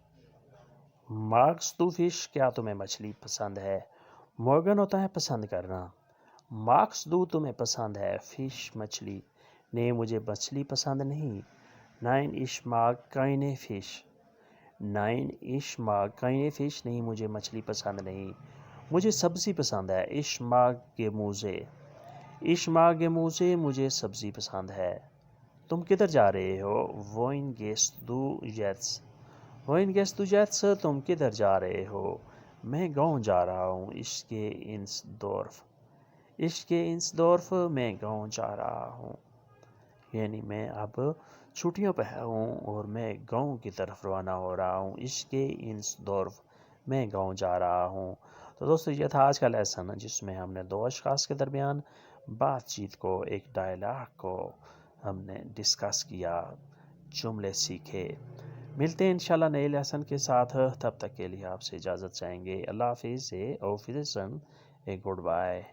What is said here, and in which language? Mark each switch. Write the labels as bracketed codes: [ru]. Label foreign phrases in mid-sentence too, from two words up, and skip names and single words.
[de] Magst du Fisch? [ur] کیا تمہیں مچھلی پسند ہے؟ Mögen ہوتا ہے پسند کرنا. [de] Magst du [ur] تمہیں پسند ہے. Fisch, مچھلی. نہیں, مجھے مچھلی پسند نہیں. [de] Nein, ich mag keine Fisch. Nein, ich mag keine Fisch. [ur] نہیں, مجھے مچھلی پسند نہیں. مجھے سبزی پسند ہے. [de] Ich mag Gemüse. Ich mag Gemüse. [ur] مجھے سبزی پسند ہے. تم کدھر جا رہے ہو؟ [de] Wohin gehst du jetzt? Wohin gehst du jetzt? [ur] تم کدھر جا رہے ہو؟ میں گاؤں جا رہا ہوں. [de] Ich gehe ins Dorf. Ich gehe ins Dorf. [ur] میں گاؤں جا رہا ہوں, یعنی میں اب چھٹیوں پہ ہوں اور میں گاؤں کی طرف روانہ ہو رہا ہوں. [de] Ich gehe ins Dorf. [ur] میں گاؤں جا رہا ہوں. تو دوستو, یہ تھا آج کا لیسن, جس میں ہم نے 2 اشخاص کے درمیان بات چیت کو, ایک ڈائلاگ کو ہم نے ڈسکس کیا, جملے سیکھے. ملتے ہیں انشاءاللہ نئے لیسن کے ساتھ. تب تک کے لیے آپ سے اجازت چاہیں گے. اللہ حافظ. [de] Auf Wiedersehen. [en] good bye.